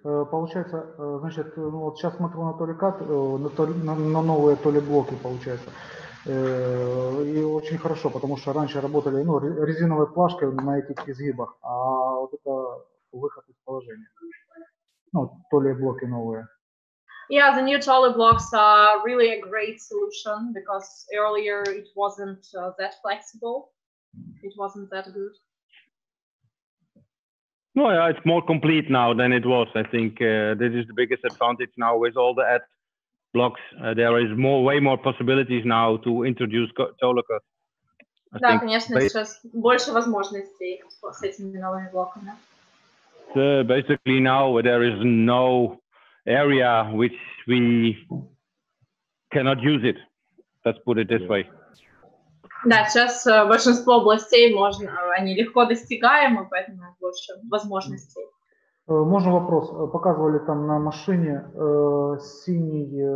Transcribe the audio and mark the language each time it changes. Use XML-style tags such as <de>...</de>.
<ru>Получается, значит, ну, вот сейчас смотрю на TOLECUT, на новые TOLE-блоки, получается. И очень хорошо, потому что раньше работали резиновой плашкой на этих изгибах, а вот это выход из положения. Ну, TOLE-блоки новые.</ru> <en>Yeah, the new TOLE blocks are really a great solution because earlier it wasn't that flexible. It wasn't that good. No, yeah, it's more complete now than it was. I think this is the biggest advantage now with all the add blocks. There is way more possibilities now to introduce TOLECUT.</en> <ru>Да, конечно, сейчас больше возможностей с этими новыми блоками.</ru> <en>Basically now there is no area which we cannot use it. Let's put it this way.</en> <ru>Да, сейчас большинство областей они легко достигаемы, поэтому больше возможностей. Можно вопрос? Показывали там на машине синий</ru>